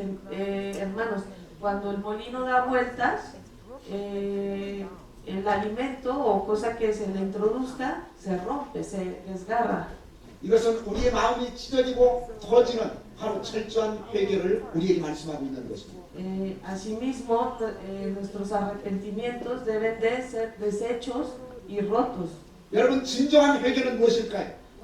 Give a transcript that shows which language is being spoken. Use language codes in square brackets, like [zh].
[es] Hermanos, cuando el molino da vueltas, el alimento o cosa que se le introduzca se rompe, se desgarra. [ko] 이것은 우리의 마음이 찢어지고 터지는 바로 철저한 회개를 우리에게 말씀하고 있는 것입니다. [es] Asimismo, nuestros arrepentimientos deben de ser deshechos y rotos. [ko] 여러분, 진정한 회개는 무엇일까요?